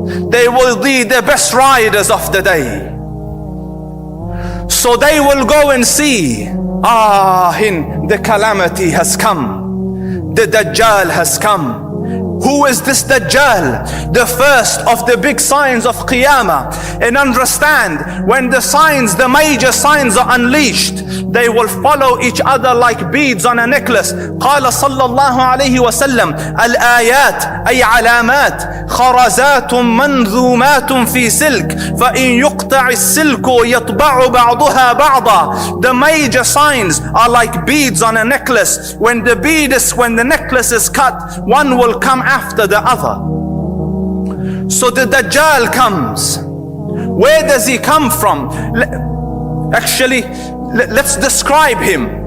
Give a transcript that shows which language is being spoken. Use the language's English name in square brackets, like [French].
[English] They will be the best riders of the day. So they will go and see, the calamity has come. The Dajjal has come. Who is this Dajjal? The first of the big signs of Qiyamah. And understand, when the signs, the major signs are unleashed, they will follow each other like beads on a necklace. [Arabic] قال صلى الله عليه وسلم الآيات أي علامات خرزات منذومات في سلك فإن يقطع السلك يطبع بعضها بعضا. [English] The major signs are like beads on a necklace. When the necklace is cut, one will come after the other. So the Dajjal comes. Where does he come from? Actually, let's describe him.